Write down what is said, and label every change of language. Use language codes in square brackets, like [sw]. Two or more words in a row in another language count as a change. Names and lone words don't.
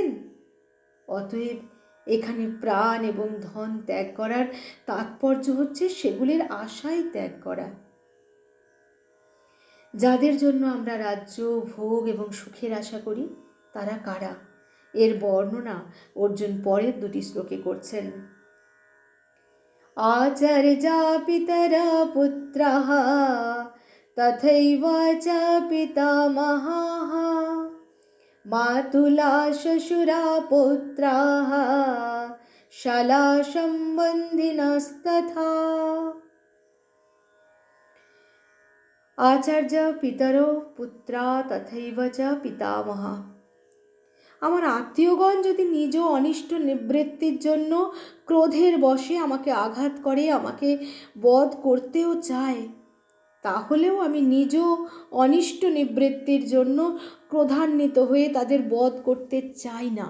[bn] অতএব এখানে প্রাণ এবং ধন ত্যাগ করার তাৎপর্য হচ্ছে সেগুলির আশাই ত্যাগ করা। যাদের জন্য আমরা রাজ্য, ভোগ এবং সুখের আশা করি, তারা কারা? এর বর্ণনা অর্জুন পরের দুটি শ্লোকে করছেন। [sa] आचर्या पितरः पुत्राः तथैव च पितामहाः मातुला श्वशुरा पुत्राः शाला सम्बन्धिनस्तथा। आचार्य पितरो पुत्रा तथैव च पितामहा। [bn] আমার আত্মীয়গণ যদি নিজ অনিষ্ট নিবৃত্তির জন্য ক্রোধের বশে আমাকে আঘাত করে, আমাকে বধ করতেও চায়, তাহলেও আমি নিজ অনিষ্ট নিবৃত্তির জন্য ক্রোধান্বিত হয়ে তাদের বধ করতে চাই না।